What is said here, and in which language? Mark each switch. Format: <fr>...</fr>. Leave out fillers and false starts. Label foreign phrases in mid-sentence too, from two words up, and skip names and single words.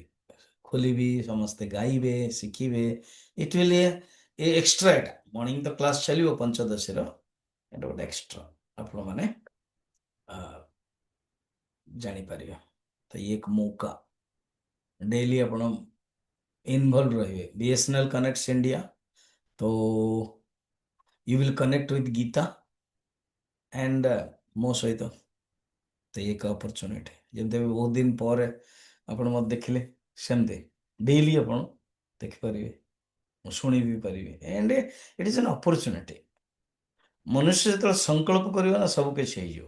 <or>ଖୋଲିବି, ସମସ୍ତେ ଗାଇବେ, ଶିଖିବେ।</or> <en>it will a extra,</en> <or>ଏଟା ମର୍ଣ୍ଣିଂ ତ କ୍ଲାସ୍ ଚାଲିବ ପଞ୍ଚଦଶୀର, ଏଟା ଗୋଟେ ଏକ୍ସଟ୍ରା ଆପଣମାନେ ଜାଣିପାରିବେ। ତ ଇଏ ଏକ ମୌକା, ଡେଲି ଆପଣ</or> <hi>इन्वॉल्व रहिए।</hi> <en>BSNL connects India, to you will connect with Gita and</en> <or>ମୋ ସହିତ। ତ ଏକ ଅପରଚୁନିଟି, ଯେମିତି ଏବେ ବହୁତ ଦିନ ପରେ ଆପଣ ମୋତେ ଦେଖିଲେ, ସେମିତି ଡେଇଲି ଆପଣ ଦେଖିପାରିବେ, ମୁଁ ଶୁଣି ବି ପାରିବେ।</or> <en>and it is an opportunity.</en> <or>ମନୁଷ୍ୟ ଯେତେବେଳେ ସଂକଳ୍ପ କରିବ ନା, ସବୁ କିଛି ହେଇଯିବ।</or>